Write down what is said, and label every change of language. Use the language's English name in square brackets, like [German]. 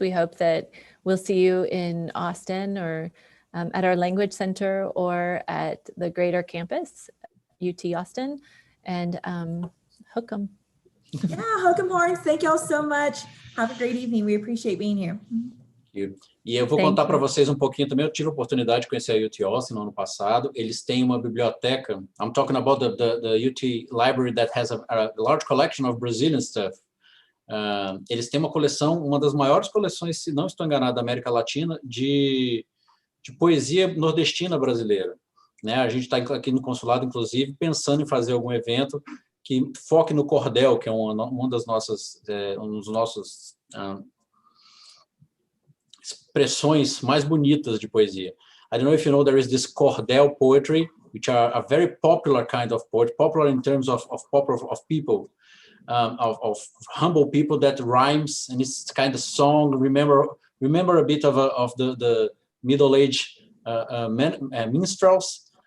[English] We hope that we'll see you in Austin, or at our language center, or at the greater campus, UT Austin, and hook 'em. Yeah, hook 'em horns. Thank y'all so much. Have a great evening. We appreciate being here. [Portuguese] E eu vou contar para vocês pouquinho também. Eu tive a oportunidade de conhecer a UT Austin no ano passado. Eles têm uma biblioteca. [English] I'm talking about the UT library that has a large collection of Brazilian stuff. [Portuguese] Eles têm uma coleção, uma das maiores coleções, se não estou enganado, da América Latina, de poesia nordestina brasileira. Né? A gente está aqui no consulado, inclusive, pensando em fazer algum evento que foque no cordel, que é uma das nossas, um dos nossos expressões mais bonitas de poesia. [English] I don't know if you know, there is this cordel poetry, which are a very popular kind of poetry, popular in terms of people. of humble people that rhymes, and it's kind of song. Remember a bit of the middle-aged minstrels.